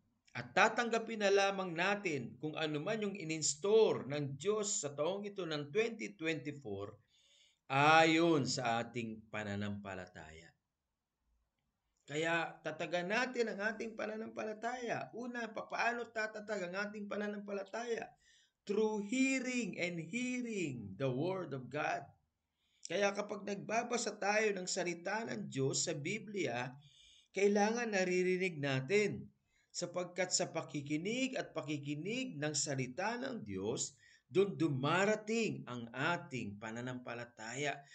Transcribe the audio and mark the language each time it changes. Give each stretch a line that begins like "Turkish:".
Filipino: At tatanggapin na lamang natin kung ano man yung in-instaur ng Diyos sa taong ito ng 2024 ayon sa ating pananampalataya. Kaya tatagan natin ang ating pananampalataya. Una, paano tatatag ang ating pananampalataya?
English: Through hearing and hearing the Word of God.
Filipino: Kaya kapag nagbabasa tayo ng salita ng Diyos sa Biblia, kailangan naririnig natin. Sapagkat sa pakikinig at pakikinig ng salita ng Diyos, doon dumarating ang ating pananampalataya.